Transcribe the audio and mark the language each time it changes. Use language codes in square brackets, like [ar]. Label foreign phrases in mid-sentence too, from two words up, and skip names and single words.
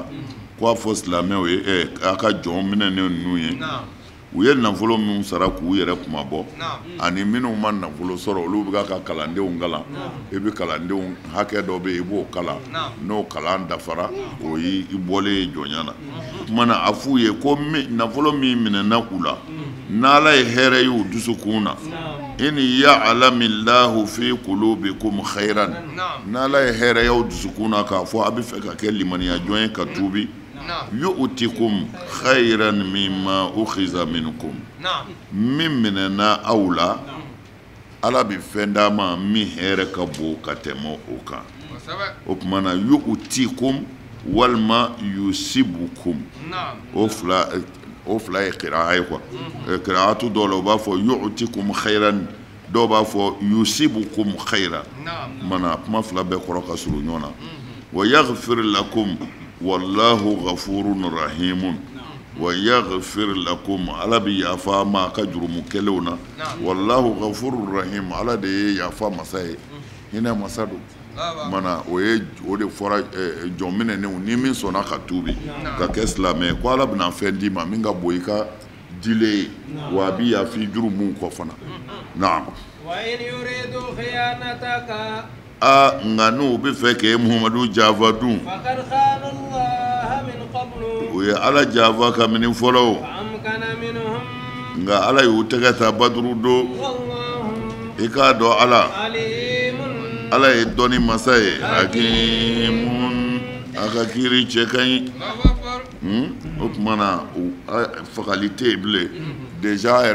[bm] ko a fɔ silamɛw ye a ka jɔn minɛnen ninnu ye u ye nafolo minnu sara k'u yɛrɛ kuma bɔ ani minnu ma nafolo sɔrɔ olu bɛ ka kalandenw kalan i bɛ kalandenw hakɛ dɔ bɛ yen i b'o kalan n'o kalan dafara o y'i bɔlen ye jɔnya na o tuma na a f'u ye ko nafolo min minɛna u la n'ala ye hɛrɛ y'u dusukun na [ar] إن يعلم الله في قلوبكم خيرا [bm] n'ala ye hɛrɛ y'u dusukun na k'a fɔ a bɛ fɛ ka kɛ limaniya jɔn ye ka tuubi [ar] يؤتكم خيرا مما أخذ منكم [bm] min minɛna aw la ala bɛ fɛn d'a ma min hɛrɛ ka bon ka tɛmɛ o kan o tuma na yu'tikum walima yusibukum o fila ye qira'a ye quoi qira'atu dɔw la u b'a fɔ [ar] يؤتكم خيرا [bm] dɔw b'a fɔ [ar] يصبكم خيرا [bm] mana kuma fila bɛɛ kɔrɔ ka surun ɲɔgɔn na [ar] ويغفر لكم والله غفور رحيم ويغفر لكم [bm] ala bi yafa ma ka jurumu kɛlenw na [ar] والله غفور رحيم [bm] ala de ye yafa masa ye hinɛ masa don mana o de fɔra jɔnminɛnenw ni min sɔnna ka tuubi ka kɛ silamɛ ko ala bɛna fɛn d'i ma min ka bon i ka dile ye wa a bi yafi jurumu kɔ fana naam [ar] وإن يريدوا خيانتك [bm] nka n'u bɛ fɛ k'e Muhamadu janfa dun [ar] فقد خانوا الله من قبل [bm] u ye ala janfa kabini fɔlɔ o [ar] فأمكن منهم [bm] nka ala y'u tɛgɛ ta baduru don [ar] والله [bm] i k'a dɔn ala [ar] عليم [bm] ala ye dɔnni masa ye hakimun a ka kiiri cɛ ka ɲi o tuma na fagali tɛ yen bilen deja yɛrɛ